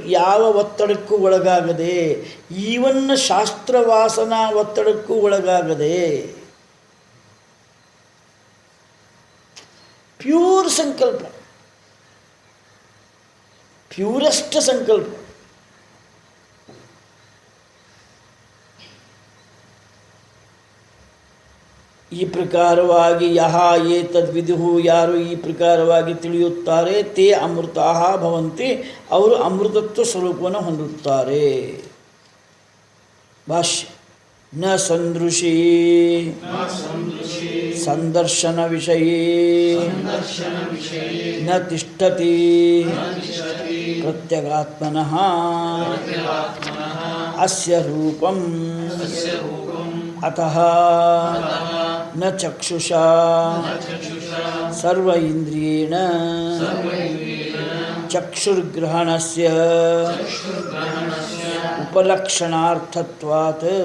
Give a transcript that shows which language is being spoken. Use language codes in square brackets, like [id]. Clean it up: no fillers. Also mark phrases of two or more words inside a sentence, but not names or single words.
[kn] ಯಾವ ಒತ್ತಡಕ್ಕೂ ಒಳಗಾಗದೆ, ಈವನ್ ಶಾಸ್ತ್ರವಾಸನಾ ಒತ್ತಡಕ್ಕೂ ಒಳಗಾಗದೆ, ಪ್ಯೂರ್ ಸಂಕಲ್ಪ, ಪ್ಯೂರೆಸ್ಟ್ ಸಂಕಲ್ಪ. ಈ ಪ್ರಕಾರವಾಗಿ [sa] ಯಹ ಏತದ್ವಿದುಹು, [kn] ಯಾರು ಈ ಪ್ರಕಾರವಾಗಿ ತಿಳಿಯುತ್ತಾರೆ, [sa] ತೇ ಅಮೃತಾಃ ಭವಂತಿ, [kn] ಅವರು ಅಮೃತತ್ವ ಸ್ವರೂಪವನ್ನು ಹೊಂದುತ್ತಾರೆ. ಭಾಷ್ಯ. [sa] ನ ಸಂದೃಶಿ ಸಂದರ್ಶನ ವಿಷಯೇ ನ ತಿಷ್ಠತಿ ಪ್ರತ್ಯಗಾತ್ಮನಃ ಅಸ್ಯ ರೂಪಂ ಅತಃ ನ ಚಕ್ಷುಷಾ ಸರ್ವ ಇಂದ್ರಿಯೇಣ ಚಕ್ಷುರ್ಗ್ರಹಣಸ್ಯ ಉಪಲಕ್ಷಣಾರ್ಥತ್ವಾತ್.